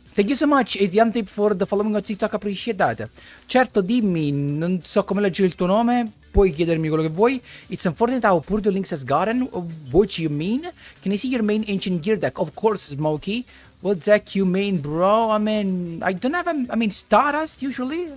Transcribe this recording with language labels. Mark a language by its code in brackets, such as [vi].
[en] Thank you so much, Ediantip, for the following on TikTok, appreciate that. [it] Certo, dimmi, non so come leggere il tuo nome, puoi chiedermi quello che vuoi. [en] It's unfortunate how poor the links has gotten. What you mean? Can I see your main ancient gear deck? Of course, Smokey. What deck you main, bro? I mean, I don't have I mean, Stardust, usually.